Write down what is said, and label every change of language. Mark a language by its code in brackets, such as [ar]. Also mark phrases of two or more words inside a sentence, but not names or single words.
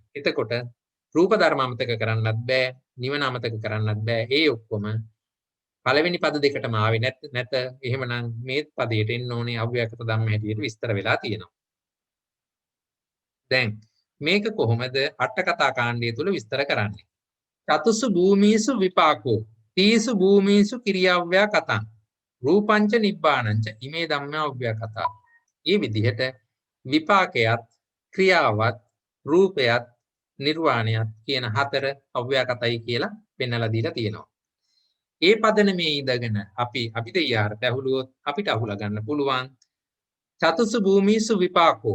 [si] එතකොට රූප ධර්ම අමතක කරන්නත් බෑ, නිවන අමතක කරන්නත් බෑ. ඒ ඔක්කොම පළවෙනි පද දෙකටම ආවේ නැත. එහෙමනම් මේ පදයට එන්න ඕනේ අව්‍යාකෘත ධම්ම හැටියට විස්තර වෙලා තියෙනවා. දැන් මේක කොහොමද අට කතා කාණ්ඩය තුල විස්තර කරන්නේ? [pi] චතුසු භූමීසු විපාකෝ තීසු භූමීසු කිරියාව්‍යා කතං රූපංච නිබ්බාණංච ඉමේ ධම්මා අව්‍යාකතා. [si] මේ විදිහට විපාකයත් ක්‍රියාවත් රූපයත් නිර්වාණයත් කියන හතර අව්‍යාකතයි කියලා පෙන්වලා දීලා තියෙනවා. ඒ පදනමේ ඉඳගෙන අපි අභිධර්මයට ඇහුලුවොත් අපිට අහුලා ගන්න පුළුවන් [pi] චතුසු භූමීසු විපාකෝ.